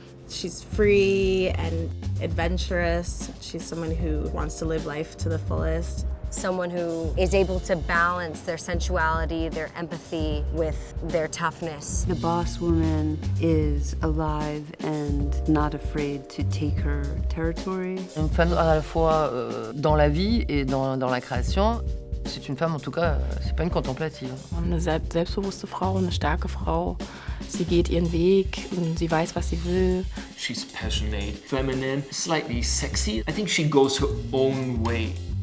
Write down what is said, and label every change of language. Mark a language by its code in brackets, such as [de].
[en] She's free and adventurous. She's someone who wants to live life to the fullest. Someone who is able to balance their sensuality, their empathy with their toughness. The boss woman is alive and not afraid to take her territory. [fr] Une femme à la fois dans la vie et dans la création. C'est une femme, en tout cas, c'est pas une contemplative. [de] Eine selbstbewusste Frau, eine starke Frau. Sie geht ihren Weg und sie weiß, was sie will. [en] She's passionate, feminine, slightly sexy. I think she goes her own way.